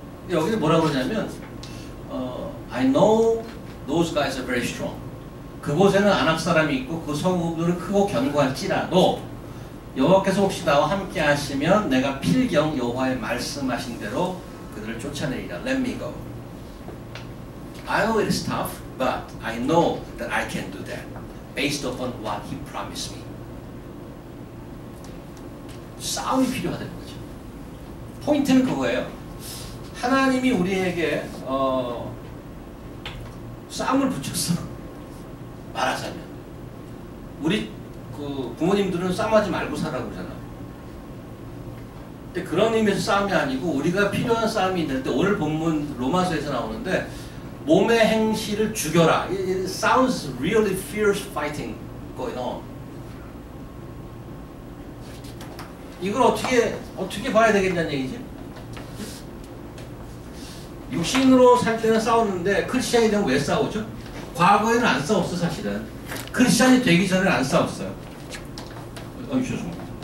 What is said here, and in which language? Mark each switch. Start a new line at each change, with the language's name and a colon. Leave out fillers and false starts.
Korean: 여기는 뭐라고 그러냐면
English: I know those guys are very strong.
Korean: 그곳에는 아낙 사람이 있고 그 성읍들은 크고 견고할지라도 여호와께서 혹시 나와 함께 하시면 내가 필경 여호와의 말씀하신 대로 그들을 쫓아내리라.
English: Let me go. I know it is tough, but I know that I can do that based upon what He promised me.
Korean: 싸움이 필요하다는 거죠. 포인트는 그거예요. 하나님이 우리에게 싸움을 붙였어. 말하자면 우리 그 부모님들은 싸움하지 말고 살라고 그러잖아. 근데 그런 의미에서 싸움이 아니고 우리가 필요한 싸움이 있는데 오늘 본문 로마서에서 나오는데 몸의 행실을 죽여라.
English: It sounds really fierce fighting going on.
Korean: 이걸 어떻게 봐야 되겠냐는 얘기지? 육신으로 살 때는 싸웠는데 크리스찬이 되면 왜 싸우죠? 과거에는 안 싸웠어 사실은. 크리스찬이 되기 전에는 안 싸웠어요. 죄송합니다.